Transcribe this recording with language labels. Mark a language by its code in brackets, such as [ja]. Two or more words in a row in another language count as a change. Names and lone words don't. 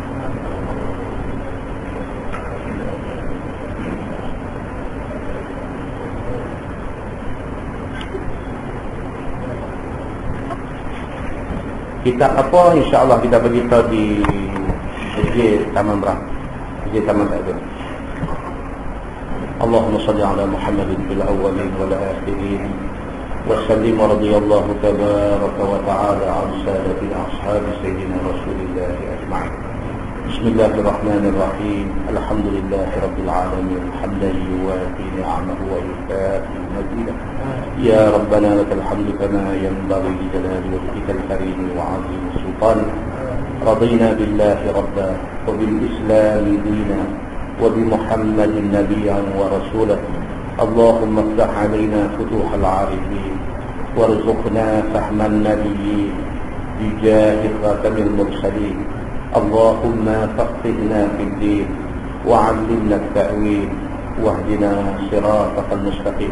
[ms] Kita apa, [ar] إن شاء الله [ms] kita beritahu di Masjid Taman Berang, Masjid Taman Takbir. [ar] اللهم صل على محمد في الأولين والآخرين وسلم رضي الله تبارك وتعالى عن سادات أصحاب سيدنا رسول الله أجمعين. بسم الله الرحمن الرحيم. الحمد لله رب العالمين. حمدا يوافي نعمه ويكافئ مزيده. يا ربنا لك الحمد كما ينبغي لجلال وجهك الكريم وعظيم سلطانك. رضينا بالله ربا وبالإسلام دينا وبمحمد نبيا ورسولا. اللهم افتح علينا فتوح العارفين وارزقنا فهم النبيين بجاه خاتم المرسلين. اللهم فقهنا في الدين وعلمنا التأويل واهدنا صراطك المستقيم.